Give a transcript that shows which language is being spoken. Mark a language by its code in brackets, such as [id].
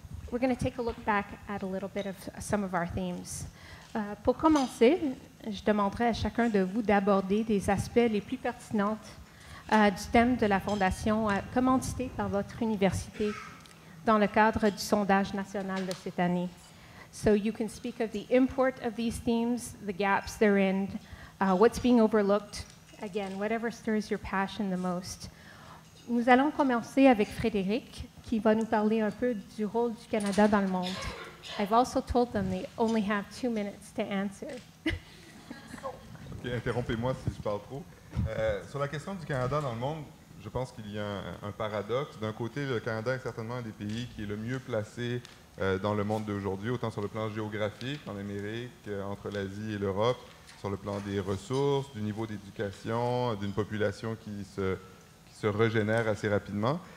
[en] We're going to take a look back at a little bit of some of our themes. [fr] Pour commencer, je demanderai à chacun de vous d'aborder des aspects les plus pertinents du thème de la Fondation commandité par votre université dans le cadre du sondage national de cette année. [en] So you can speak of the import of these themes, the gaps they're in, what's being overlooked, again, whatever stirs your passion the most. [fr] Nous allons commencer avec Frédéric, qui va nous parler un peu du rôle du Canada dans le monde. [en] I've also told them they only have 2 minutes to answer. [fr] OK, interrompez-moi si je parle trop. Sur la question du Canada dans le monde, je pense qu'il y a un paradoxe. D'un côté, le Canada est certainement un des pays qui est le mieux placé dans le monde d'aujourd'hui, autant sur le plan géographique, en Amérique, entre l'Asie et l'Europe, sur le plan des ressources, du niveau d'éducation, d'une population qui se régénère assez rapidement.